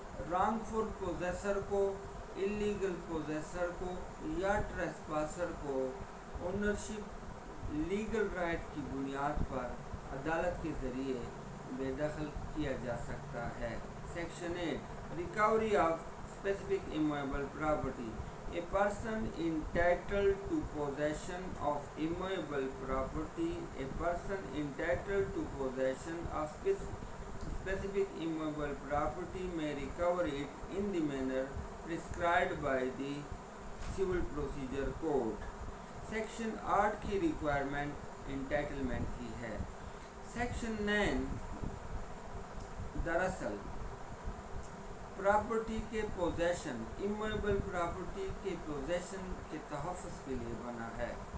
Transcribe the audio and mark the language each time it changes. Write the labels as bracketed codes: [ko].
[ur] Wrong فل possessor کو، illegal possessor کو یا ٹریسپاسر کو اونرشپ لیگل رائٹ کی بنیاد پر عدالت کے ذریعے بے دخل کیا جا سکتا ہے۔ Section 8 [en] Recovery of specific immovable property. A person entitled to possession of immovable property. A person entitled to possession of specific immovable property may recover it in the manner prescribed by the Civil Procedure Code. [ur] Section 8 کی requirement entitlement کی ہے۔ Section 9 دراصل property کے position, immovable property کے position کے تحفظ کے لیے بنا ہے۔